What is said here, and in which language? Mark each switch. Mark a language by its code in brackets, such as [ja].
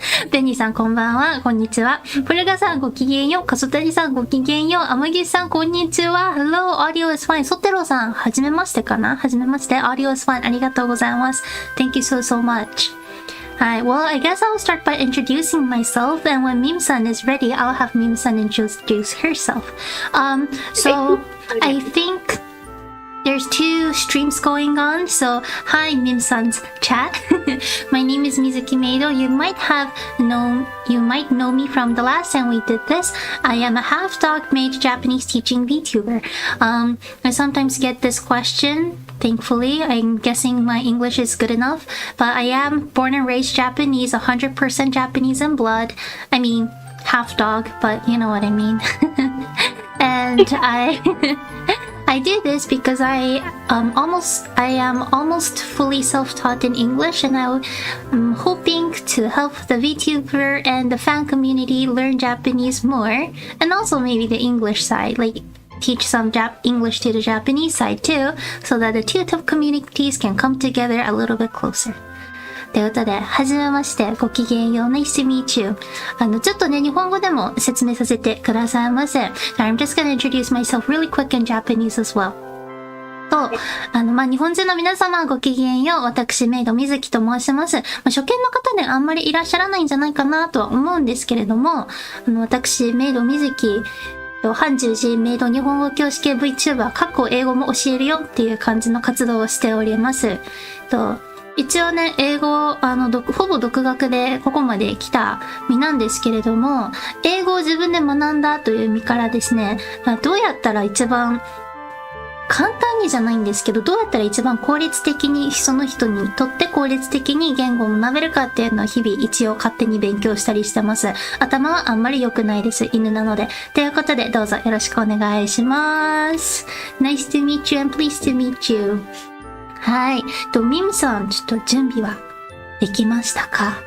[ja] ベニーさんこんばんは、こんにちは。プルガさんごきげんよう。カソタリさんごきげんよう。アマギさんこんにちは。 [en] Hello, audio is fine. [ja] ソテロさん、はじめましてかな？はじめまして。 [en] audio is fine. [ja] ありがとうございます。 [en] Thank you so much. Hi, well, I guess I'll start by introducing myself, and when Mim-san is ready, I'll have Mim-san introduce herself. So I think there's two streams going on, so hi Mim-san's chat. My name is Mizuki Meido. You might know me from the last time we did this. I am a half-dog maid Japanese teaching VTuber. I sometimes get this question. Thankfully, I'm guessing my English is good enough, but I am born and raised Japanese, 100% Japanese in blood. I mean, half dog, but you know what I mean. And I do this because I am almost fully self-taught in English, and I'm hoping to help the VTuber and the fan community learn Japanese more, and also maybe the English side, like teach some English to the Japanese side too, so that the two communities can come together a little bit closer. [ja] ということで、はじめまして、ごきげんよう。 [en] Nice to meet you. [ja] ちょっとね、日本語でも説明させてくださいませ。 [en] I'm just gonna introduce myself really quick in Japanese as well. [ja] と、日本人の皆様、ごきげんよう。私、メイドみずきと申します。初見の方ね、あんまりいらっしゃらないんじゃないかなとは思うんですけれども、私、メイドみずき、半十字メイド日本語教師系 Vtuber、英語も教えるよっていう感じの活動をしております。一応ね、英語、ほぼ独学でここまで来た身なんですけれども、英語を自分で学んだという身からですね、どうやったら一番、簡単にじゃないんですけど、どうやったら一番効率的に、その人にとって効率的に言語を学べるかっていうのを日々一応勝手に勉強したりしてます。頭はあんまり良くないです。犬なので。ということで、どうぞよろしくお願いします。 [en] Nice to meet you and pleased to meet you. [ja] はい。ミムさん、ちょっと準備はできましたか？